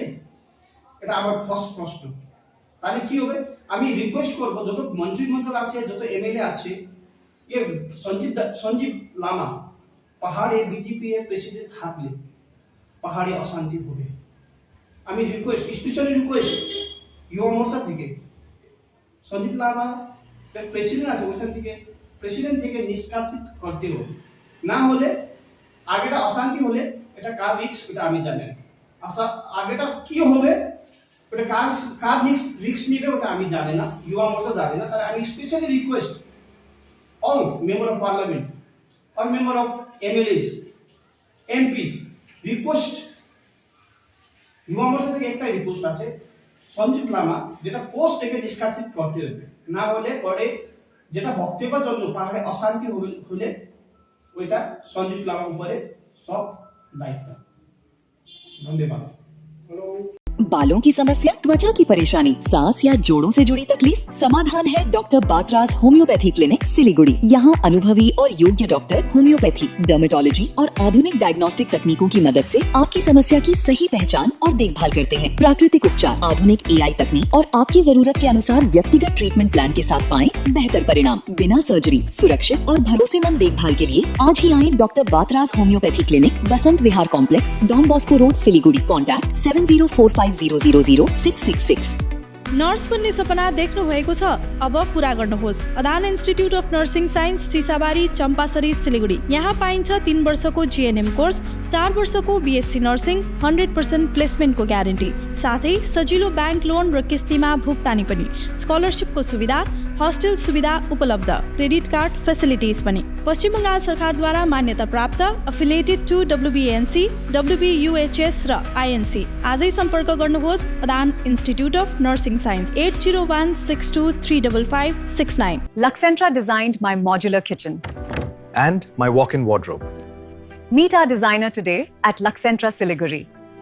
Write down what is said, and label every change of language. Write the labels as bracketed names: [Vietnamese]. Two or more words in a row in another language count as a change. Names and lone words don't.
[Bangla] এটা আমার ফার্স্ট প্রশ্ন। তাহলে কি হবে? আমি রিকোয়েস্ট করব যত মন্ত্রিমণ্ডল আছে, যত এমএলএ আছে, ये সঞ্জীব লামা পাহাড়ে বিজেপি এর প্রেসিডেন্ট থাকলে পাহাড়ে অশান্তি হবে। আমি রিকোয়েস্ট, [English] specially request [Bangla] युवा मोर्चा থেকে সঞ্জীব লামা প্রেসিডেন্ট আছে ওখান থেকে প্রেসিডেন্ট থেকে নিষ্কাশিত করতে হবে। না হলে আগেটা অশান্তি হলে এটা কার রিস্ক এটা আমি জানি না। আগেটা কি হবে ওটা কার রিস্ক নিবে ওটা আমি জানি না, युवा मोर्चा জানে না। তাই আমি [English] specially request all member of parliament, all member of MLAs, MPs, request [Bangla] युवा मोर्चा থেকে একটা রিকোয়েস্ট আছে, সঞ্জীব লামা যেটা পোস্ট থেকে নিষ্কাশিত করতে হবে। না হলে পরে যেটা বক্তব্যের জন্য পাহাড়ে অশান্তি হলে ওইটা সঞ্জীব লামার উপরে সব দায়িত্ব। ধন্যবাদ। [Hindi] बालों की समस्या, त्वचा की परेशानी, सांस या जोड़ों से जुड़ी तकलीफ? समाधान है डॉक्टर बातराज होम्योपैथी क्लिनिक सिलीगुड़ी। यहाँ अनुभवी और योग्य डॉक्टर होम्योपैथी, डर्मेटोलॉजी और आधुनिक डायग्नोस्टिक तकनीकों की मदद से आपकी समस्या की सही पहचान और देखभाल करते हैं। प्राकृतिक उपचार, आधुनिक AI तकनीक और आपकी जरूरत के अनुसार व्यक्तिगत [English] treatment plan [Hindi] के साथ पाएं बेहतर परिणाम बिना सर्जरी। सुरक्षित और भरोसेमंद देखभाल के लिए आज ही आए डॉक्टर बातराज होम्योपैथी क्लिनिक, बसंत विहार कॉम्प्लेक्स, डॉन बॉस्को रोड, सिलीगुड़ी। कॉन्टैक्ट 7045000666। [Nepali] नर्स बन्ने सपना देख्नु भएको छ? अब पूरा गर्नुहोस्। अदान इन्स्टिट्युट अफ नर्सिङ साइन्स, सिसाबारी, चम्पासरी, सिलीगुडी। यहाँ पाइन्छ 3 वर्षको GNM कोर्स, 4 वर्षको BSc नर्सिङ, 100% प्लेसमेन्टको ग्यारेन्टी, साथै सजिलो ब्याङ्क लोन र किस्तीमा भुक्तानी पनि, स्कलरसिपको सुविधा, हस्टेल सुविधा उपलब्ध, [English] credit card facilities [Nepali] पनि। पश्चिम बङ्गाल सरकारद्वारा मान्यता प्राप्त, [English] affiliated to [Nepali] WBNC, WBUHS र INC। आजै सम्पर्क गर्नुहोस् अदान इन्स्टिट्युट अफ नर्सिङ साइन्स, 8016235569। [English] Luxentra designed my modular kitchen. And my walk-in wardrobe. Meet our designer today at Luxentra Siliguri.